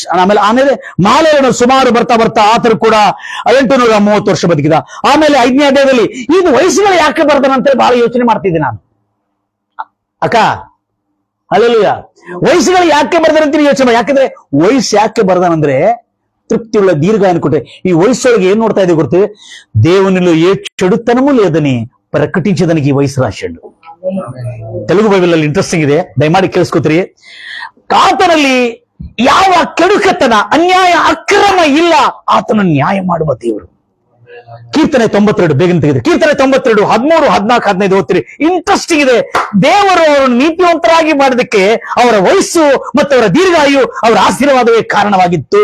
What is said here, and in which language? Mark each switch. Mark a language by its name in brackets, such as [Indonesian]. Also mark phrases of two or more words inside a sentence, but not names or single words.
[Kannada] ಆಮೇಲೆ ಮಹಲೇಲನು ಸುಮಾರು ಬರ್ತಾ ಆತರು ಕೂಡ 830 ವರ್ಷ ಬದುಕಿದ. ಆಮೇಲೆ 5ನೇ ಅಧ್ಯಾಯದಲ್ಲಿ ಇದು ವಯಸ್ಸುಗಳು ಯಾಕೆ ಬರ್ತಾನಂತ ಬಹಳ ಯೋಚನೆ ಮಾಡ್ತಿದ್ದೆ ನಾನು. ಅಕ್ಕ ಅಲ್ಲೆಲ್ಲೂಯ, ವಯಸ್ಸುಗಳು ಯಾಕೆ ಬರ್ದಾನಂತ ಯೋಚನೆ. ಯಾಕಂದ್ರೆ ವಯಸ್ಸು ಯಾಕೆ ಬರ್ದಾನಂದ್ರೆ ತೃಪ್ತಿಯುಳ್ಳ ದೀರ್ಘಾಯನ ಕೊಟ್ಟೆ. ಈ ವಯಸ್ಸೊಳಗೆ ಏನ್ ನೋಡ್ತಾ ಇದೆ ಗೊತ್ತೇ? [Telugu] దేవునిలో ఏ చెడుతనము లేదని ప్రకటించడానికి ఈ వయసు రాశాడు. [Kannada] తెలుగు ಬೈಬಲ್ ಅಲ್ಲಿ ಇಂಟ್ರೆಸ್ಟಿಂಗ್ ಇದೆ, ದಯಮಾಡಿ ಕೇಳಿಸ್ಕೊತೀರಿ. ಆತನಲ್ಲಿ ಯಾವ ಕೆಡುಕತನ, ಅನ್ಯಾಯ, ಅಕ್ರಮ ಇಲ್ಲ. ಆತನ ನ್ಯಾಯ ಮಾಡುವ ದೇವರು. ಕೀರ್ತನೆ 92 ಬೇಗನೆ ತೆಗೆದು. ಕೀರ್ತನೆ 92 13, 14, 15 ಓದ್ತೀರಿ. ಇಂಟ್ರೆಸ್ಟಿಂಗ್ ಇದೆ. ದೇವರು ಅವರನ್ನು ನೀತಿವಂತರಾಗಿ ಮಾಡೋದಕ್ಕೆ ಅವರ ವಯಸ್ಸು ಮತ್ತು ಅವರ ದೀರ್ಘಾಯು ಅವರ ಆಶೀರ್ವಾದವೇ ಕಾರಣವಾಗಿತ್ತು.